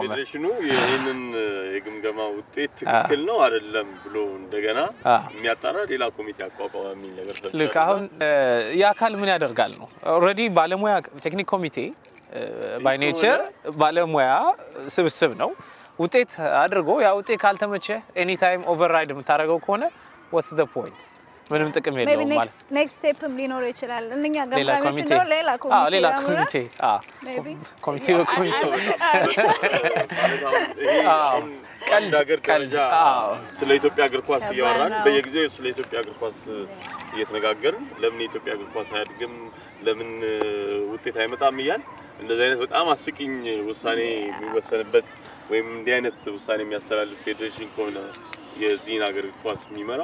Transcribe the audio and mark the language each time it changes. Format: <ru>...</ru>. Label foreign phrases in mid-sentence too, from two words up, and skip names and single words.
<am>ፌዴሬሽኑ ይሄንን የግምገማ ውጤት ትክክል ነው አይደለም ብሎ እንደገና የሚያጣራ ሌላ ኮሚቴ አቋቋመ የሚል ነገር ሰጥቷል ልክ አሁን ያካል ምን ያደርጋል ነው ኦሬዲ ባለሙያ ቴክኒክ ኮሚቴ</am> <en>by nature</en> <am>ባለሙያ ስብስብ ነው ውጤት አድርጎ ያ ውጤት ካልተመቸ</am> <en>any time override</en> <am>የምታደርገው ከሆነ</am> <en>what's the point</en> <am>ምንም ጥቅም የለውም ማለት</am> <en>next step</en> <am>ሊኖረው ይችላል እኛ ገምጋሚዎች ነው ሌላ ኮሚቴ ኮሚቴው ቀልድ ስለ ኢትዮጵያ እግር ኳስ እያወራን በየጊዜው ስለ ኢትዮጵያ እግር ኳስ እየተነጋገርን ለምን ኢትዮጵያ እግር ኳስ አያድግም ለምን ውጤት አይመጣም ይያል እንደዚህ አይነት በጣም አስቂኝ ውሳኔ የሚወሰንበት ወይም እንዲህ አይነት ውሳኔ የሚያስተላልፍ ፌዴሬሽን ከሆነ የዚህን ሀገር ኳስ የሚመራ</am>